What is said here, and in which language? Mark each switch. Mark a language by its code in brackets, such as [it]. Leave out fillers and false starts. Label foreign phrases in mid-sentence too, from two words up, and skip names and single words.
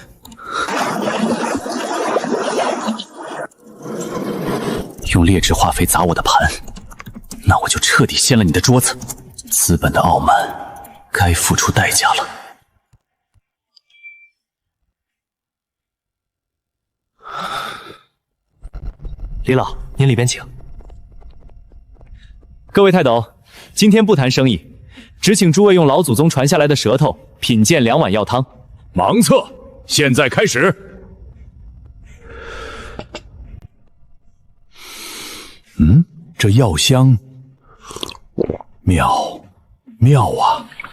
[zh] 用劣质化肥砸我的盘，那我就彻底掀了你的桌子。资本的傲慢，该付出代價了。李老，您里邊請。各位泰斗，今天不談生意，只請諸位用老祖宗傳下來的舌頭品鑑2碗藥湯。盲測，現在開始。這藥香妙啊！